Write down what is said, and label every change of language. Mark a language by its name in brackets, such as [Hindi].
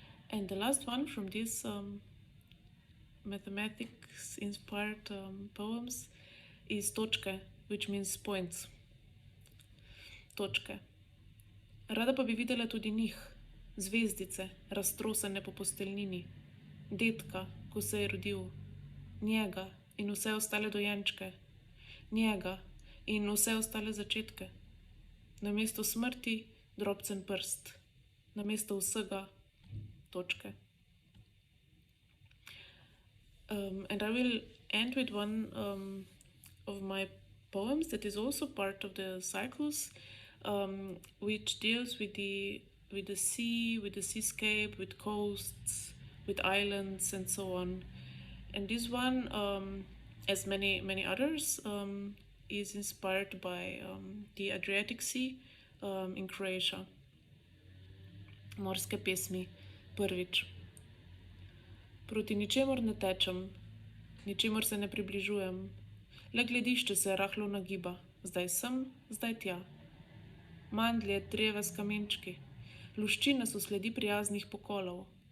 [English] And the last one from this mathematics-inspired poems is točke, which means points. [Slovenian] Točke. Rada pa bi videla tudi njih, zvezdice, raztrosane po posteljnini, dedka, ko se je rodil, njega in vse ostale dojenčke, njega in vse ostale začetke. Namesto smrti drobcen prst, namesto vsega točke. [English] And I will end with one of my poems that is also part of the cycles, which deals with the sea, with the seascape, with coasts, with islands, and so on. And this one, as many others, is inspired by the Adriatic Sea in Croatia. [Slovenian] Morske pesmi, prvič. Proti ničemur ne tečem, ničemur se ne približujem, le gledišče se rahlo nagiba, zdaj sem, zdaj tja. Mandlje, dreve s kamenčki, luščine so sledi prijaznih pokolov.